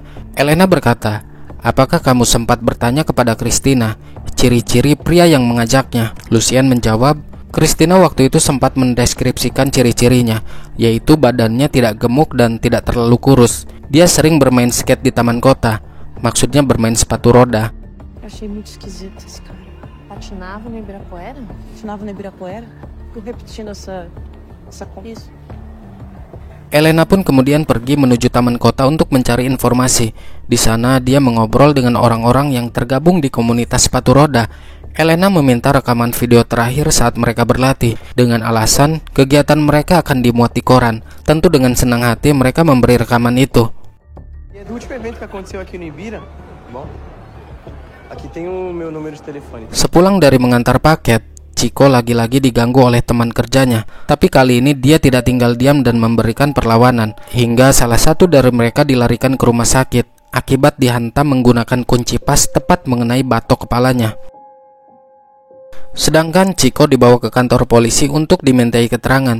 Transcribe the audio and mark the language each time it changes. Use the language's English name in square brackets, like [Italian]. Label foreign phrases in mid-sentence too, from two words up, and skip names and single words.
[Indonesian] Elena berkata, "Apakah kamu sempat bertanya kepada Cristina ciri-ciri pria yang mengajaknya?" Lucien menjawab, Cristina waktu itu sempat mendeskripsikan ciri-cirinya, yaitu badannya tidak gemuk dan tidak terlalu kurus. Dia sering bermain skate di taman kota, maksudnya bermain sepatu roda. [Portuguese] Achei muito esquisito esse cara. Patinava no Ibirapuera? Patinava no Ibirapuera? Fico repetindo essa coisa. [Indonesian] Elena pun kemudian pergi menuju taman kota untuk mencari informasi. Di sana dia mengobrol dengan orang-orang yang tergabung di komunitas sepatu roda. Elena meminta rekaman video terakhir saat mereka berlatih, dengan alasan kegiatan mereka akan dimuat di koran. Tentu dengan senang hati mereka memberi rekaman itu. [Portuguese] O último evento que aconteceu aqui no Ibira, bom, aqui tem o meu número de telefone. [Indonesian] Sepulang dari mengantar paket, Chico lagi-lagi diganggu oleh teman kerjanya. Tapi kali ini dia tidak tinggal diam dan memberikan perlawanan, hingga salah satu dari mereka dilarikan ke rumah sakit akibat dihantam menggunakan kunci pas tepat mengenai batok kepalanya. Sedangkan Chico dibawa ke kantor polisi untuk dimintai keterangan.